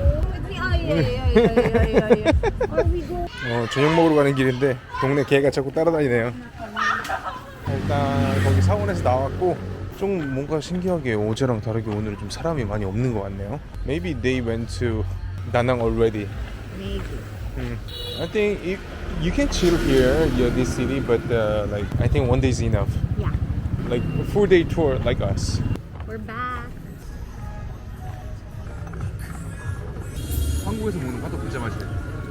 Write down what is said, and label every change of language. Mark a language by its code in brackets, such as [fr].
[en] With me? Or we go. [ko] 저녁 먹으러 가는 길인데 동네 개가 자꾸 따라다니네요. 일단 거기 사원에서 나왔고, 좀 뭔가 신기하게 어제랑 다르게 오늘은 좀 사람이 많이 없는 것 같네요. [en] Maybe they went to Danang already. Maybe. I think you can chill here, this city, but I think one day is enough. Yeah. Like a full day tour like us. We're back. [ko] 한국에서 먹는 거 하도 진짜 맛있어요.